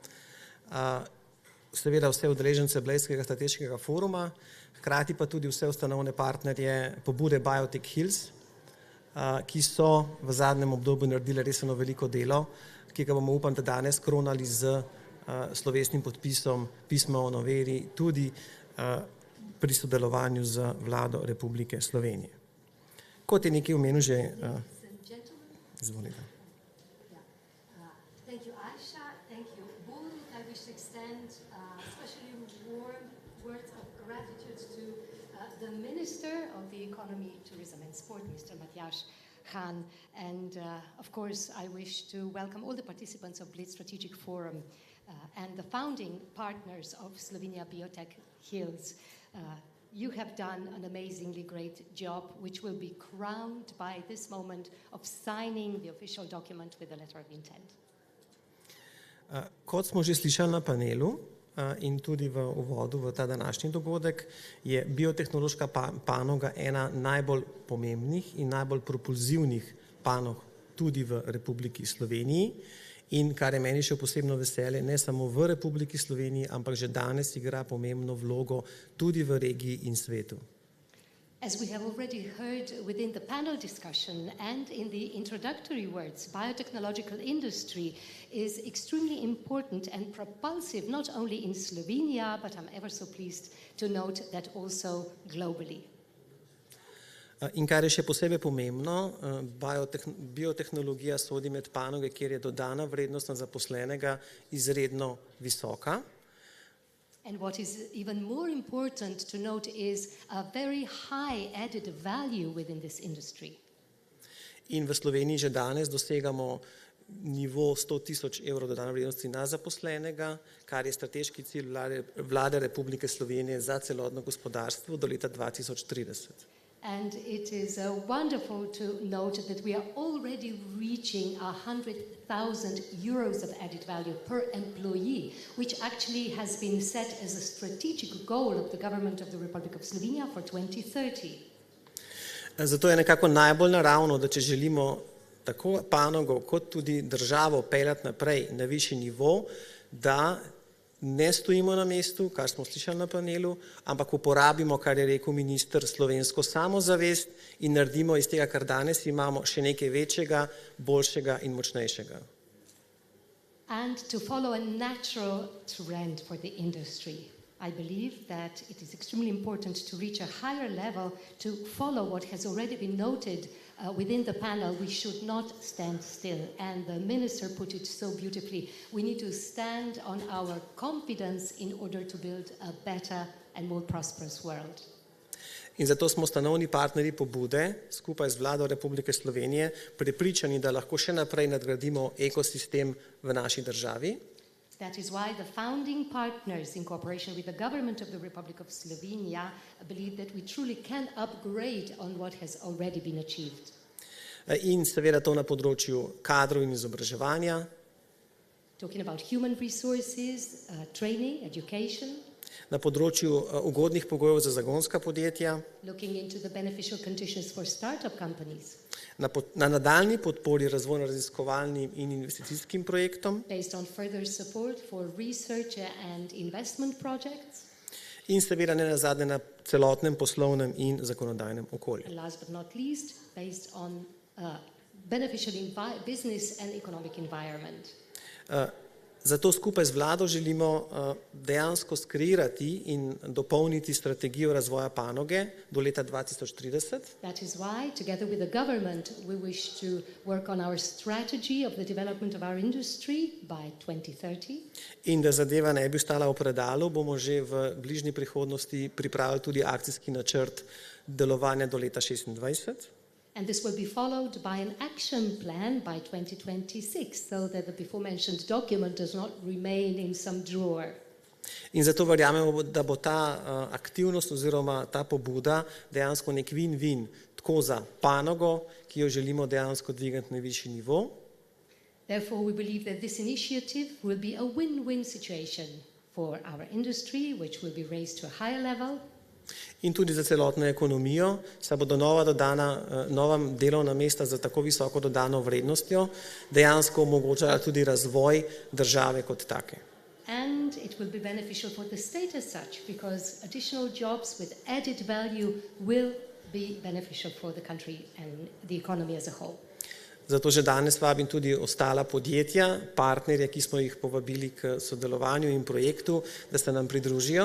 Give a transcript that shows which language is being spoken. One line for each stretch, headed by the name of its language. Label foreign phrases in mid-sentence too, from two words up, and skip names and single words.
Slovenian: Seveda vse udeležence Bledskega strateškega foruma, hkrati pa tudi vse ustanovne partnerje pobude Biotech Hills, ki so v zadnjem obdobju naredili resno veliko delo, ki ga bomo, upam, da danes kronali z slovesnim podpisom pisma o noveli tudi pri sodelovanju z vlado Republike Slovenije. Kot je nekaj omenil že... Izvolite.
English: Thank you, Aisha. Thank you, Borut. I wish to extend especially warm words of gratitude to the Minister of the Economy, Tourism and Sport, Mr. Matjaž Han. And of course, I wish to welcome all the participants of Bled Strategic Forum and the founding partners of Slovenia Biotech Hills. You have done an amazingly great job, which will be crowned by this moment of signing the official document with a letter of intent.
Slovenian: Kot smo že slišali na panelu in tudi v uvodu v ta današnji dogodek, je biotehnološka panoga ena najbolj pomembnih in najbolj propulzivnih panog tudi v Republiki Sloveniji. In kar je meni še posebno veselje, ne samo v Republiki Sloveniji, ampak že danes igra pomembno vlogo tudi v regiji in svetu.
English: As we have already heard within the panel discussion and in the introductory words, biotechnological industry is extremely important and propulsive, not only in Slovenia, but I'm ever so pleased to note that also globally.
Slovenian: In kar je še posebej pomembno, biotehnologija sodi med panoge, kjer je dodana vrednost na zaposlenega izredno visoka.
English: And what is even more important to note is a very high added value within this industry.
Slovenian: In v Sloveniji že danes dosegamo nivo 100.000 evrov dodane vrednosti na zaposlenega, kar je strateški cilj vlade Republike Slovenije za celotno gospodarstvo do leta 2030.
English: And it is wonderful to note that we are already reaching 100,000 euros of added value per employee, which actually has been set as a strategic goal of the government of the Republic of Slovenia for 2030.
Slovenian: Zato je nekako najbolj naravno, da če želimo tako panogo kot tudi državo peljati naprej na višji nivo, da ne stojimo na mestu, kar smo slišali na panelu, ampak uporabimo, kar je rekel minister, slovensko samozavest in naredimo iz tega, kar danes imamo, še nekaj večjega, boljšega in močnejšega.
English: And to follow a natural trend for the industry. I believe that it is extremely important to reach a higher level to follow what has already been noted within the panel. We should not stand still. And the minister put it so beautifully. We need to stand on our confidence in order to build a better and more prosperous world.
Slovenian: In zato smo ustanovni partnerji pobude skupaj z vlado Republike Slovenije prepričani, da lahko še naprej nadgradimo ekosistem v naši državi.
English: That is why the founding partners, in cooperation with the government of the Republic of Slovenia, believe that we truly can upgrade on what has already been achieved.
Slovenian: In seveda to na področju kadrov in izobraževanja.
English: Talking about human resources, training, education.
Slovenian: Na področju ugodnih pogojev za zagonska podjetja.
English: Looking into the beneficial conditions for startup companies.
Slovenian: Na nadaljnji podpori razvojno-raziskovalnim in investicijskim projektom.
English: Based on further support for research and investment projects.
Slovenian: In seveda ne nazadnje na celotnem poslovnem in zakonodajnem okolju.
English: And last but not least, based on beneficial business and economic environment.
Slovenian: Zato skupaj z vlado želimo dejansko skreirati in dopolniti strategijo razvoja panoge do leta 2030.
English: That is why, together with the government, we wish to work on our strategy of the development of our industry by 2030.
Slovenian: In da zadeva ne bi ostala v predalu, bomo že v bližnji prihodnosti pripravili tudi akcijski načrt delovanja do leta 2026.
English: And this will be followed by an action plan by 2026, so that the before-mentioned document does not remain in some drawer.
Slovenian: In zato verjamemo, da bo ta aktivnost oziroma ta pobuda dejansko nek win-win, tako za panogo, ki jo želimo dejansko dvigati na višji nivo.
English: Therefore, we believe that this initiative will be a win-win situation for our industry, which will be raised to a higher level.
Slovenian: In tudi za celotno ekonomijo, saj bodo nova delovna mesta za tako visoko dodano vrednostjo dejansko omogočala tudi razvoj države kot take.
English: And it will be beneficial for the state as such, because additional jobs with added value will be beneficial for the country and the economy as a whole.
Slovenian: Zato že danes vabim tudi ostala podjetja, partnerje, ki smo jih povabili k sodelovanju in projektu, da se nam pridružijo.